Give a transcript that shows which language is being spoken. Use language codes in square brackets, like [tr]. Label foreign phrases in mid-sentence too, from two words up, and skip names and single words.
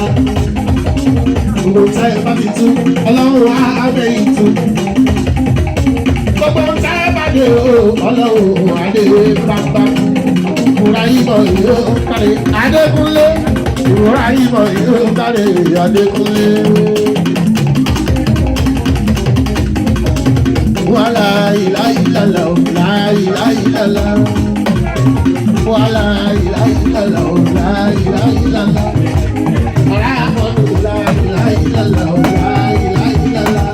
[yo] Gbogbo táyé bá ti tú, Ọlọ́run wá abẹ́ ìtú. Gbogbo táyé bá dé o, Ọlọ́run adé bàbá. Ibrahim yóò kárí Adékúnlé. Ibrahim yóò kárí Adékúnlé. [ar] ولا إله إلا الله، لا إله إلا الله. ولا إله إلا الله، لا إله إلا الله. الرحمن لا إله إلا الله، لا إله إلا الله.